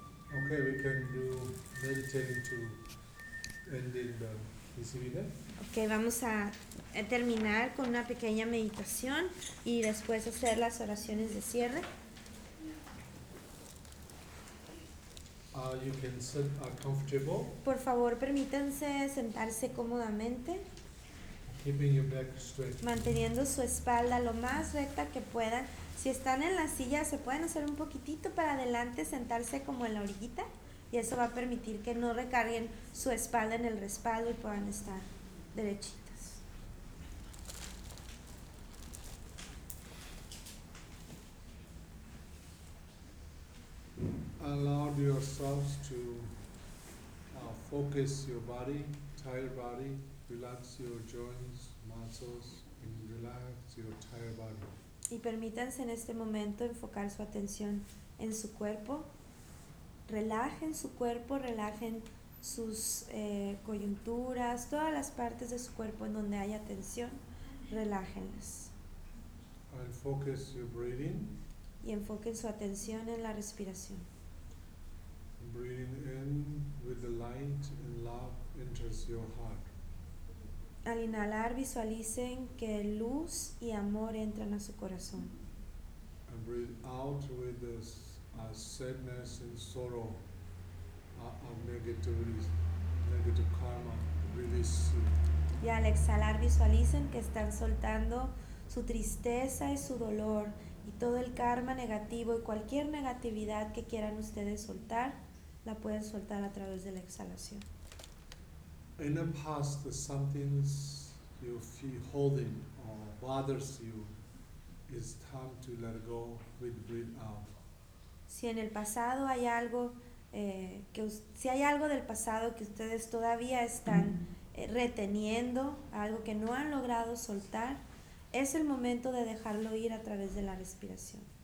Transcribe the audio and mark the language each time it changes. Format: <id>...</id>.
<en>Okay, we can do meditating to end in the visibility.</en> <es>Okay, vamos a terminar con una pequeña meditación y después hacer las oraciones de cierre.</es> <en>You can sit comfortable.</en> <es>Por favor, permítanse sentarse cómodamente.</es> <en>Keeping your back straight.</en> <es>Manteniendo su espalda lo más recta que puedan. Si están en la silla, se pueden hacer un poquitito para adelante, sentarse como en la orillita, y eso va a permitir que no recarguen su espalda en el respaldo y puedan estar derechitas.</es> <en>Allow yourselves to focus your body, entire body, relax your joints, muscles, and relax your entire body.</en> <es>Y permítanse en este momento enfocar su atención en su cuerpo. Relajen su cuerpo, relajen sus coyunturas, todas las partes de su cuerpo en donde haya tensión, relájenlas.</es> <en>And focus your breathing.</en> <es>Y enfoquen su atención en la respiración.</es> <en>Breathing in with the light and love enters your heart.</en> <es>Al inhalar, visualicen que luz y amor entran a su corazón.</es> <en>And breathe out with this sadness and sorrow of negative karma release.</en> <es>Y al exhalar, visualicen que están soltando su tristeza y su dolor y todo el karma negativo y cualquier negatividad que quieran ustedes soltar, la pueden soltar a través de la exhalación.</es> <en>In the past, the something you feel holding or bothers you, it's time to let go with breathe out.</en> <es>Si en el pasado hay algo si hay algo del pasado que ustedes todavía están reteniendo, algo que no han logrado soltar, es el momento de dejarlo ir a través de la respiración.</es>